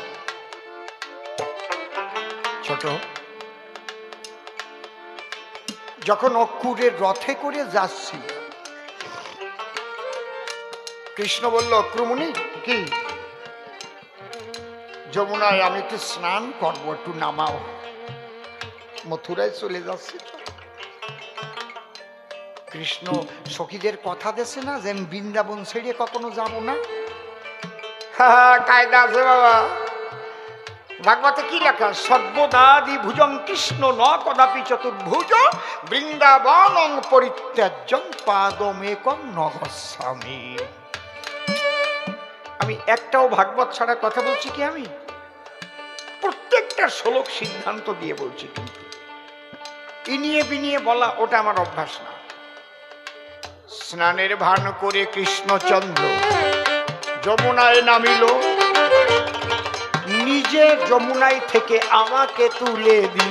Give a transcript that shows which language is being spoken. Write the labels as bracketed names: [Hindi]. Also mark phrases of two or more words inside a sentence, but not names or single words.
[Bangla] ছোট যখন অক্কুরের রথে করে যাচ্ছি, কৃষ্ণ বলল, অক্রুমণি কি যমুনায় আমি একটু স্নান করবো, একটু নামাও। মথুরায় চলে যাচ্ছে। কৃষ্ণ সখীদের কথা দেছে না যে আমি বৃন্দাবন ছেড়ে কখনো যাবো না। কায়দা আছে বাবা, ভাগবতে কি লেখা? [Sanskrit] সর্বদাদি ভুজং কৃষ্ণ ন কদাপি চতুর্ভুজ, বৃন্দাবনং পরিত্যাজ্যং পাদমেকং ন গচ্ছামি। [Bangla] আমি একটাও ভাগবত ছাড়া কথা বলছি কি? আমি প্রত্যেকটা শ্লোক সিদ্ধান্ত দিয়ে বলছি, কিন্তু ইনিয়ে বিনিয়ে বলা ওটা আমার অভ্যাস না। স্নানের ভান করে কৃষ্ণচন্দ্র যমুনায় নামিল, নিজে যমুনায় থেকে আমাকে তুলে দিল।